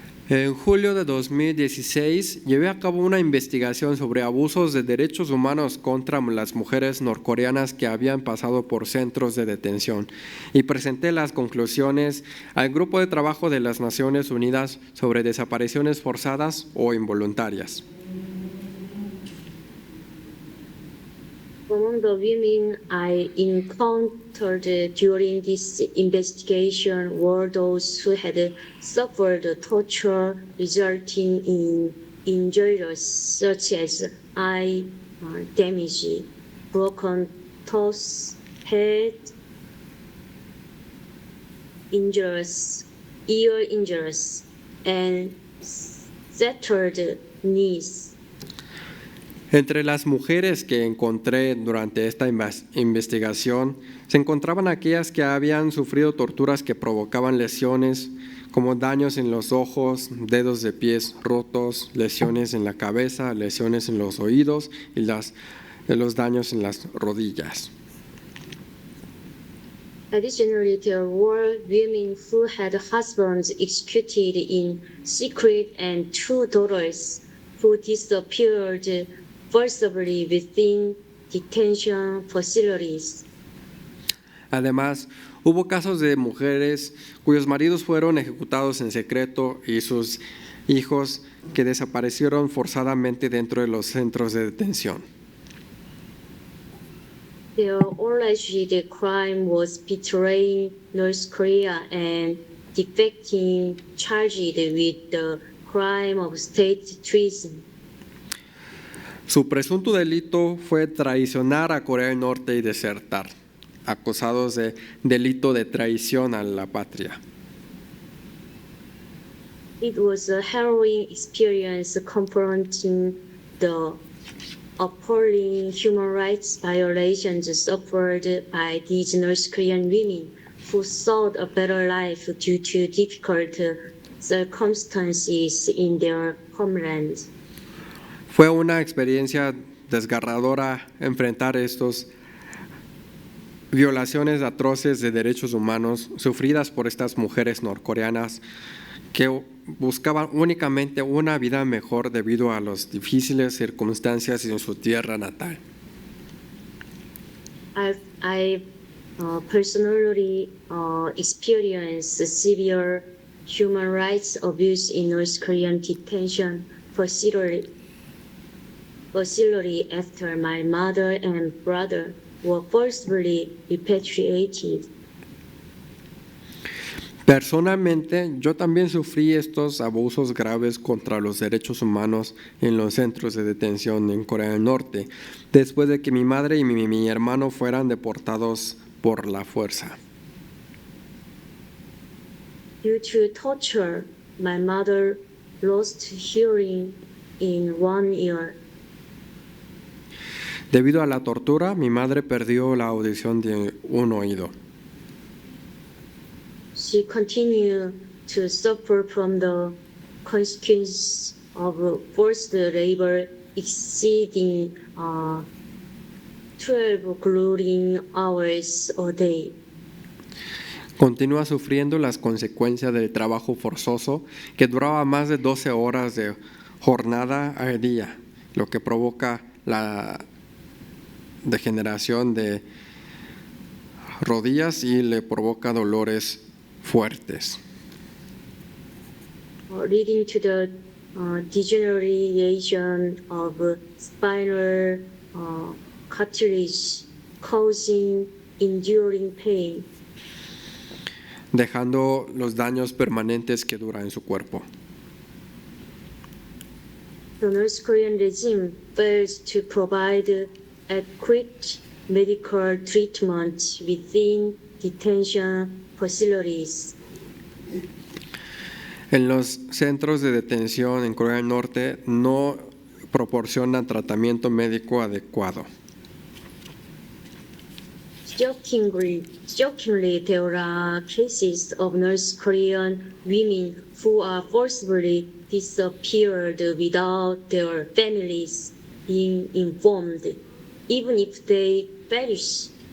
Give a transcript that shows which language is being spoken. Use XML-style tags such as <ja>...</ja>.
<es>En julio de 2016, llevé a cabo una investigación sobre abusos de derechos humanos contra las mujeres norcoreanas que habían pasado por centros de detención y presenté las conclusiones al Grupo de Trabajo de las Naciones Unidas sobre desapariciones forzadas o involuntarias.</es> <en>Among the women I encountered during this investigation were those who had suffered torture resulting in injuries such as eye damage, broken toes, head injuries, ear injuries, and shattered knees.</en> <es>Entre las mujeres que encontré durante esta investigación, se encontraban aquellas que habían sufrido torturas que provocaban lesiones, como daños en los ojos, dedos de pies rotos, lesiones en la cabeza, lesiones en los oídos y los daños en las rodillas.</es> <en>Additionally, there were women who had husbands executed in secret and 2 daughters who disappeared forcibly within detention facilities.</en> <es>Además, hubo casos de mujeres cuyos maridos fueron ejecutados en secreto y sus hijos que desaparecieron forzadamente dentro de los centros de detención.</es> <en>They alleged the crime was betraying North Korea and defecting charged with the crime of state treason.</en> <es>Su presunto delito fue traicionar a Corea del Norte y desertar, acusados de delito de traición a la patria.</es> <en>It was a harrowing experience confronting the appalling human rights violations suffered by these North Korean women who sought a better life due to difficult circumstances in their homeland.</en> <es>Fue una experiencia desgarradora enfrentar estos violaciones atroces de derechos humanos sufridas por estas mujeres norcoreanas que buscaban únicamente una vida mejor debido a las difíciles circunstancias en su tierra natal.</es> <en>I personally experienced severe human rights abuse in North Korean detention facility after my mother and brother were forcibly repatriated.</en> <es>Personalmente, yo también sufrí estos abusos graves contra los derechos humanos en los centros de detención en Corea del Norte, después de que mi madre y mi hermano fueran deportados por la fuerza.</es> <en>Due to torture, my mother lost hearing in 1 year.</en> <es>Debido a la tortura, mi madre perdió la audición de un oído.</es> <en>She continued to suffer from the consequences of forced labor exceeding 12 grueling hours a day.</en> <es>Continúa sufriendo las consecuencias del trabajo forzoso que duraba más de 12 horas de jornada al día, lo que provoca la degeneración de rodillas y le provoca dolores fuertes.</es> <en>Leading to the degeneration of spinal cartilage, causing enduring pain.</en> <es>Dejando los daños permanentes que duran en su cuerpo.</es> <en>The North Korean regime fails to provide adequate medical treatment within detention facilities.</en> <es>En los centros de detención en Corea del Norte no proporcionan tratamiento médico adecuado.</es> <en>Shockingly, there are cases of North Korean women who are forcibly disappeared without their families being informed, even if they perish.</en>